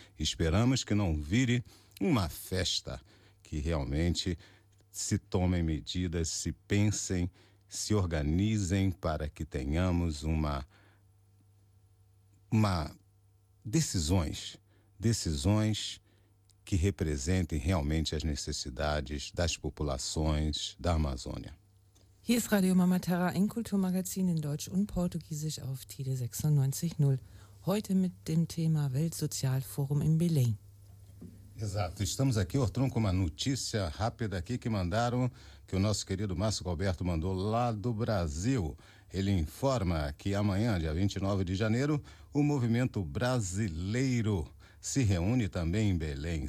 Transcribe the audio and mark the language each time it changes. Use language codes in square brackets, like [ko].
[pt] Esperamos que não vire uma festa, que realmente se tomem medidas, se pensem, se organizem para que tenhamos decisões que representem realmente as necessidades das populações da Amazônia. [de] Hier ist Radio Mamaterra, ein Kulturmagazin in Deutsch und Portugiesisch auf Tide 96.0. Heute mit dem Thema Weltsozialforum in Belém. [pt] Exato, estamos aqui, Ortrun, com uma notícia rápida aqui que mandaram, que o nosso querido Márcio Galberto mandou lá do Brasil. Ele informa que amanhã, dia 29 de janeiro, o movimento brasileiro se reúne também em Belém.